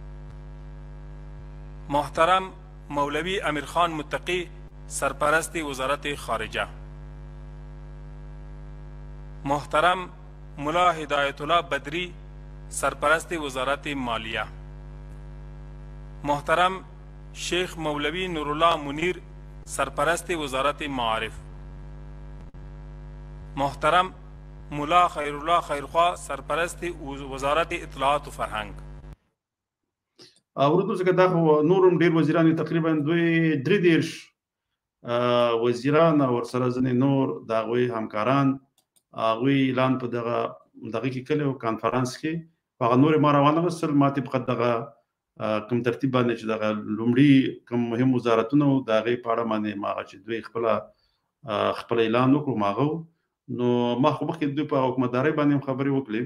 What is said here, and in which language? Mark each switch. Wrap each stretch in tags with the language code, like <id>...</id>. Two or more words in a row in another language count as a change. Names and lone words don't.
<fa>محترم مولوی امیر خان متقی سرپرست وزارت خارجه محترم ملا هدایت الله بدری سرپرست وزارت مالیه محترم شیخ مولوی نورالله منیر سرپرست وزارت معارف محترم ملا خیرالله خیرخوا سرپرست وزارت اطلاعات و فرهنگ.</fa> <ps>ورته ځکه دا خو نورم ډېر وزیران دي، تقریبا دوی 33 وزیران او ورسره ځینې نور د هغوی همکاران هغوی اعلان په دغه کې کړی و کانفرانس کې، په هغه نور یې ما راوانغستل. ما طبقه دغه کوم ترتیب باندې چې دغه لومړي کوم مهم وزارتونه وو د هغې په اړه باندې ما هغه چې دوی خپل اعلان وکړو ما هغه نو ما خو مخکې دوی په حکومتدارۍ باندې هم خبرې وکړې.</ps>